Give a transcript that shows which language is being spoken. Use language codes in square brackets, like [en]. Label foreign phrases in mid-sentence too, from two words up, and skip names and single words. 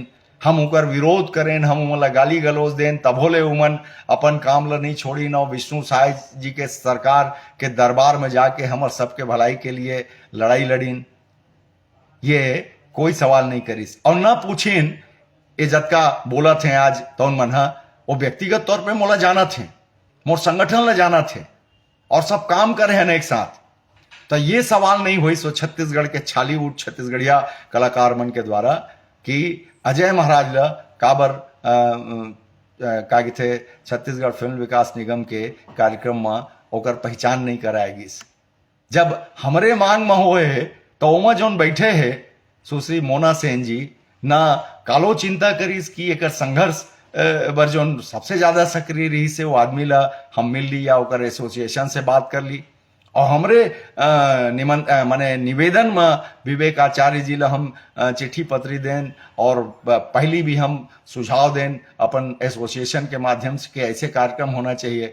[hne] हम उकर विरोध करें, हम उमला गाली गलौज दें, तभोले उमन अपन काम ला नहीं छोड़ी न विष्णु साय जी के सरकार के दरबार में जाके हमर सबके भलाई के लिए लड़ाई लड़ीन। ये कोई सवाल नहीं करीस और ना पूछीन ये जतका बोला थे आज तो मन वो व्यक्तिगत तौर पे मोला जाना थे, मोर संगठन ला जाना थे और सब काम करे हैं एक साथ। तो ये सवाल नहीं हुई सो छत्तीसगढ़ के छालीवुड छत्तीसगढ़िया कलाकार मन के द्वारा कि अजय महाराज ला काबर का थे छत्तीसगढ़ फिल्म विकास निगम के कार्यक्रम में ओकर पहचान नहीं कराएगी। जब हमरे मांग में होए तो ओमा जोन बैठे है सुश्री मोना सेन जी ना कालो चिंता करीस कि एक संघर्ष बर जोन सबसे ज्यादा सक्रिय रही से वो आदमी ला हम मिल ली या ओकर एसोसिएशन से बात कर ली और हमरे माने निवेदन में विवेक आचार्य जी ला हम चिट्ठी पत्री दें और पहली भी हम सुझाव दें अपन एसोसिएशन के माध्यम से कि ऐसे कार्यक्रम होना चाहिए।